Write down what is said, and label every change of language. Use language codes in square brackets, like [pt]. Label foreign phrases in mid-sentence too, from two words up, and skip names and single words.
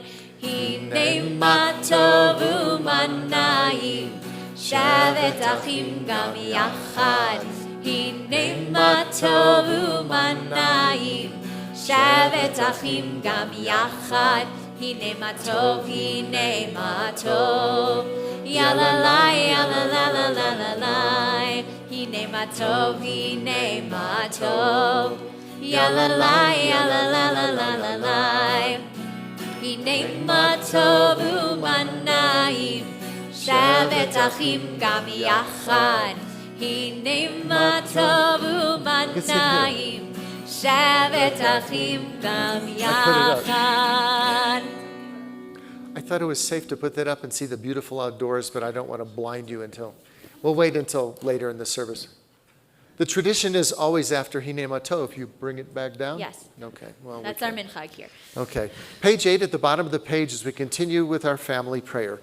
[he] הנה מה טוב ומה נעים שבת אחים גם יחד. הנה מה טוב ומה נעים שבת אחים גם יחד. הנה מה טוב, ya la la, ya la la la la la la. הנה מה טוב, ya la la, ya la la la la la la. הנה מה טוב ומה נעים שבת אחים גם יחד. הנה מה טוב ומה נעים שבת אחים גם יחד. [en] I thought it was safe to put that up and see the beautiful outdoors, but I don't want to blind you we'll wait until later in the service. The tradition is always after [he] הנה מה טוב, [en] you bring it back down? Yes. Okay. Well, That's our minchag here. Okay. Page 8 at the bottom of the page as we continue with our family prayer.